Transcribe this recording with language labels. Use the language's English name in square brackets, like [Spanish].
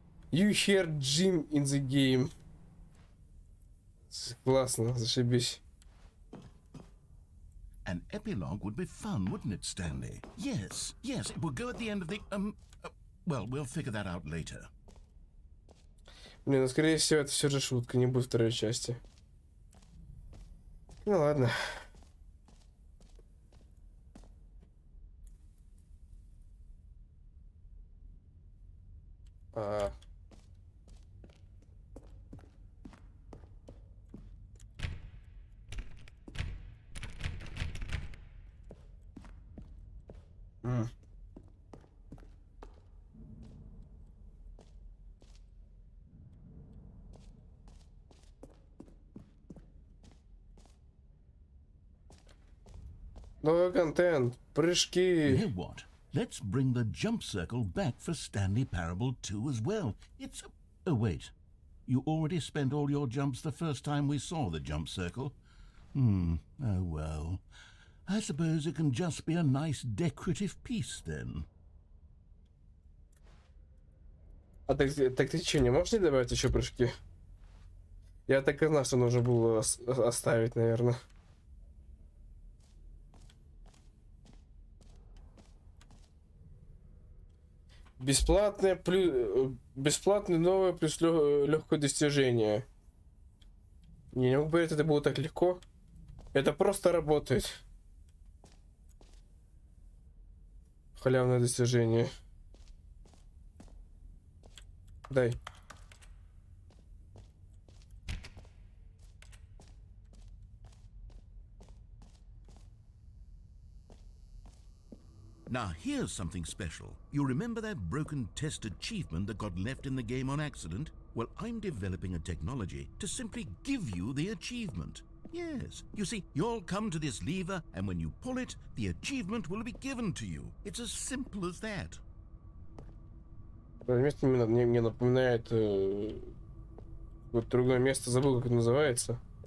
[English] You heard Jim in the game. [Russian] Классно, зашибись. [English] An epilogue would be fun, wouldn't it, Stanley? Yes, yes, it would go at the end of the, well, we'll figure that out later. [Russian] Блин, ну скорее всего это все же шутка, не будет второй части. Ну ладно. А. М. Новый контент, [English] You [Russian] прыжки. [English] know what? Let's bring the jump circle back for Stanley Parable 2 as well. It's... Oh, wait. You already spent all your jumps the first time we saw the jump circle. Oh, well. I suppose it can just be a nice decorative piece then. [Russian] А так ты что, не можешь не добавить еще прыжки? Я так и знал, что нужно было оставить, наверное. Бесплатное плюс бесплатное новое плюс легкое достижение. Не мог бы это было так легко. Это просто работает. Халявное достижение. Дай. [English] Now, here's something special. You remember that broken test achievement that got left in the game on accident? Well, I'm developing a technology to simply give you the achievement. Yes, you see, you'll come to this lever, and when you pull it, the achievement will be given to you. It's as simple as that. [Russian] Это место мне напоминает вот другое место, забыл, как это называется.